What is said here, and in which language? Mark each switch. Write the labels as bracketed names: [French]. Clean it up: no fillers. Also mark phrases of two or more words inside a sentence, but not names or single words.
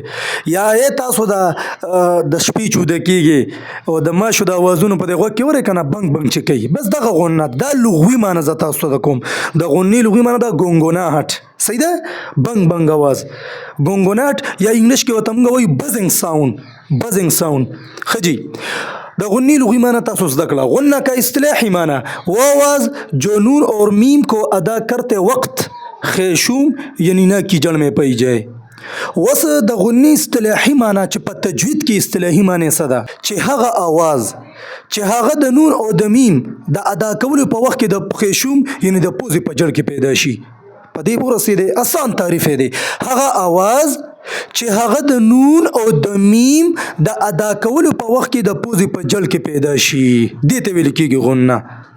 [Pashto] یا تاسو دا د شپې چوده کیږي او د ماشو د اوازونو په دې غوږ کې ورې کنه بنګ بنګ چې کوي، بس دغه غنه. دا لغوي معنی زه تاسو ته کوم. د غنی لغوي معنی دا ګونګناهټ. صحیح ده؟ بنګ بنګ اواز ګونګناهټ، یا انګلیش کې ورته موږ وایو [English] buzzing sound. buzzing sound. [Pashto] خجی د غنی لغوی معنی تاسو زده کړه. [Urdu] غنہ کا اصطلاحی معنی وہ آواز جو نون اور میم کو ادا کرتے وقت خیشوم یعنی نا کی جڑ میں پائی جائے. [Pashto] وس د غنی اصطلاحی معنی چې په تجوید کې اصطلاحي معنی څه ده؟ چې هغه آواز چې هغه د نون او د میم د ادا کولو په وخت کې د خیشوم یعنی د پوزې په جړ کې پیدا شي. په دې ورسېدې آسان تعریف دی. هغه آواز چې هغه د نون او د میم د ادا کولو په وخت کې د پوزې په جل کې پیدا شي، دې ته ویل کېږي غنه.